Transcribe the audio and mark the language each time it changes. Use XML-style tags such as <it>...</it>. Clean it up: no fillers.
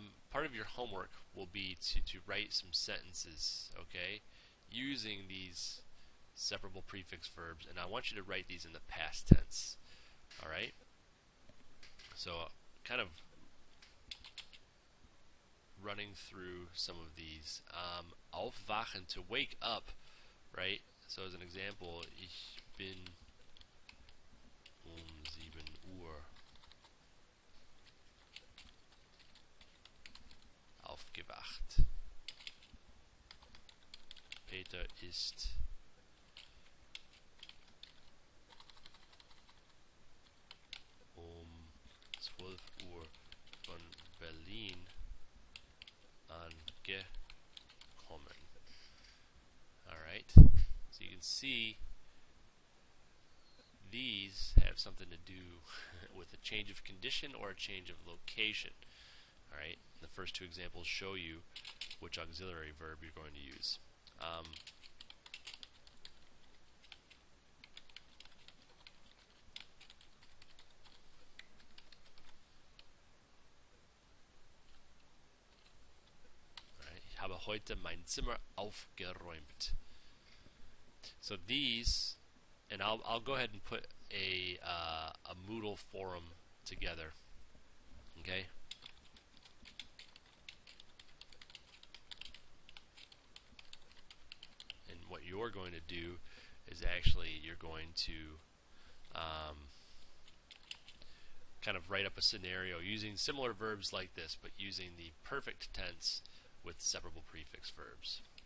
<en>Part of your homework will be to write some sentences, okay, using these separable prefix verbs, and I want you to write these in the past tense. All right. So, kind of running through some of these. Aufwachen, to wake up, right? So, as an example,</en> <de>ich bin 7 Uhr aufgewacht. Peter ist um 12 Uhr von Berlin angekommen.</de> <en>Alright, so you can see these have something to do with a change of condition or a change of location. Alright, the first two examples show you which auxiliary verb you're going to use.</en> <de>Ich habe heute mein Zimmer aufgeräumt.</de> <en>So these, and I'll go ahead and put a Moodle forum together. Okay. And what you're going to do is actually you're going to kind of write up a scenario using similar verbs like this, but using the perfect tense with separable prefix verbs.</en>